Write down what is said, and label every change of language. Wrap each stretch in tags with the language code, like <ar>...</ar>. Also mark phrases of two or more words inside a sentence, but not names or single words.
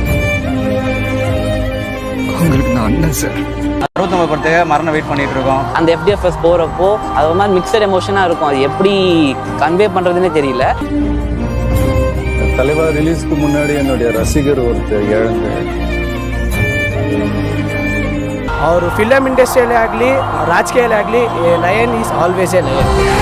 <ta>உங்களுக்கு நான் அண்ணன் சார். 69 படத்துக்கு மரணம் வெயிட் பண்ணிட்டு இருக்கோம். அந்த FDFS போகிறப்போ அது ஒரு மாதிரி</ta> <en>mixed emotionaaga</en> <ta>இருக்கும். அது எப்படி கன்வே பண்ணுறதுன்னே தெரியல. தலைவர் ரிலீஸ்க்கு முன்னாடி என்னுடைய ரசிகர் ஒருத்தர் இழந்து,</ta> <kn>ಅವರು</kn> <en>film industryalle</en> <kn>ಆಗಲಿ ರಾಜಕೀಯಲ್ಲೇ ಆಗಲಿ</kn> <en>lion is always a lion.</en>